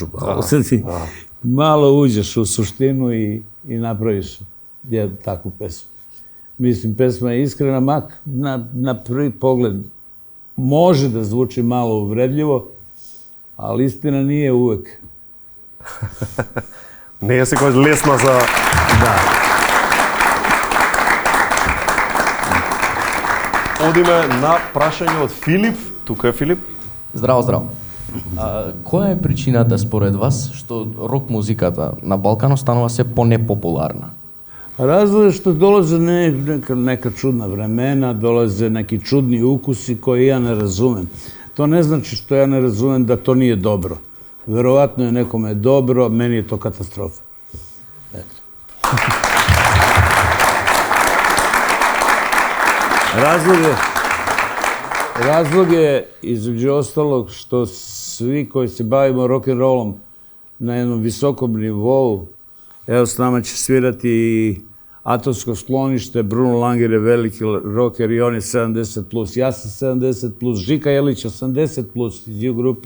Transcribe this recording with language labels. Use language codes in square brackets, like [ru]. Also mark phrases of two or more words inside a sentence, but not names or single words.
[sr] Malo uđeš u suštinu i napraviš jednu takvu pesmu. Mislim, pesma je iskrena, mak na prvi pogled može da zvuči malo uvredljivo, ali istina nije uvek. [mk] Не е секојаш лесна за... Да. Одиме на прашање од Филип. Тука е Филип. Здраво, здраво. Која е причината според вас што рок музиката на Балканот станува се по-непопуларна? [sr] Razlog je što dolaze neka čudna vremena, dolaze neki čudni ukusi koje ja ne razumem. To ne znači što ja ne razumem da to nije dobro. Verovatno je nekome dobro, meni je to katastrofa. Eto. Razlog je, između ostalog, što svi koji se bavimo rock'n'rollom na jednom visokom nivou, evo s nama će svirati i Atomsko sklonište, Bruno Langer je veliki rocker i on je 70+, ja sam 70+, Žika Jelić 80+, iz grupe.